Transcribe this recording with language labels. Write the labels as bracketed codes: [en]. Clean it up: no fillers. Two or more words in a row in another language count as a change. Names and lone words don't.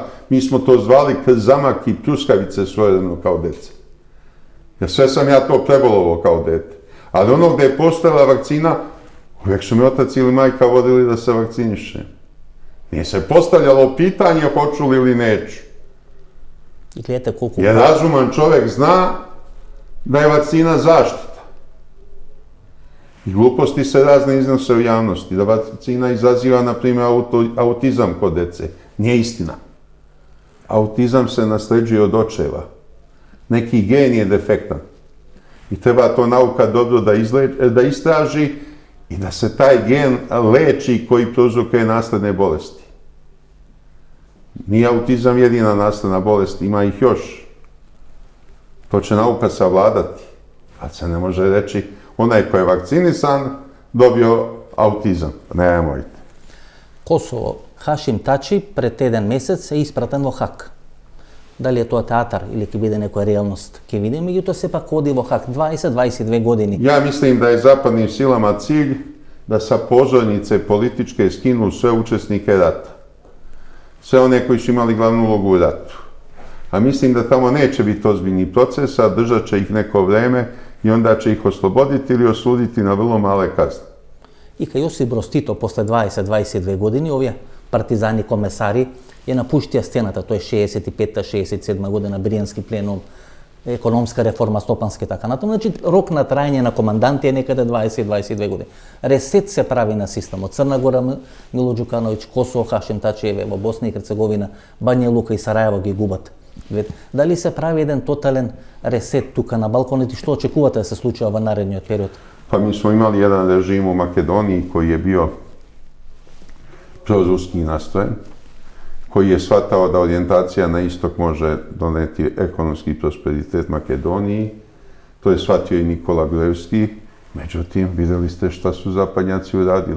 [sr] Mi smo to zvali krzamak i pljuskavice svojedno kao deca. Jer sve sam ja to prebolovo kao dete. Ali ono gde je postojala vakcina, uvijek su mi otac ili majka vodili da se vakcinišem. Nije se postavljalo pitanje hoću li ili neću. [mk] И гледате колку [sr] Jer razuman čovjek zna da je vakcina zaštita. I gluposti se razne iznose u javnosti, da vakcina izaziva, na primjer, autizam kod dece. Nije istina. Autizam se nasleđuje od očeva. Neki gen je defektan. I treba to nauka dobro da istraži i da se taj gen leči koji prouzrokuje nasledne bolesti. Nije autizam jedina nasledna bolest, ima ih još. To će nauka savladati. Ali se ne može reći, onaj ko je vakcinisan dobio autizam. Nemojte. [mk] Косово, Хашим Тачи пред еден месец е испратен во Хаг. Дали е тоа театар или ќе биде некоја реалност, ќе видиме, меѓутоа сепак оди во Хаг 20-22 години. [sr] Ja mislim da je zapadnim silama cilj da sa pozornice političke skinu sve učesnike rata. Sve one koji su imali glavnu ulogu u ratu. A mislim da tamo neće biti ozbiljnih procesa, držat će ih neko vreme i onda će ih osloboditi ili osuditi na vrlo male kazne. [mk] И кај Јосип Брос Тито после 20-22 години, овие партизани комесари ја напуштија сцената, тоа е 65-67 година, Бријански пленум, економска реформа, стопански така натаму. Значи, рок на трајање на команданти е некаде 20-22 години. Ресет се прави на системот. Црна Гора, Мило Џукановиќ, Косово, Хашим Тачиеве, во Босна и Херцеговина, Бања Лука и Сарајево ги губат. Дали се прави еден тотален ресет тука на Балканите, што очекувате да се случува во наредниот период? [sr] Pa mi smo imali jedan režim u Makedoniji koji je bio proruski nastrojen, koji je shvatao da orijentacija na istok može doneti ekonomski prosperitet Makedoniji. To je shvatio i Nikola Gruevski. Međutim, vidjeli ste šta su zapadnjaci uradili.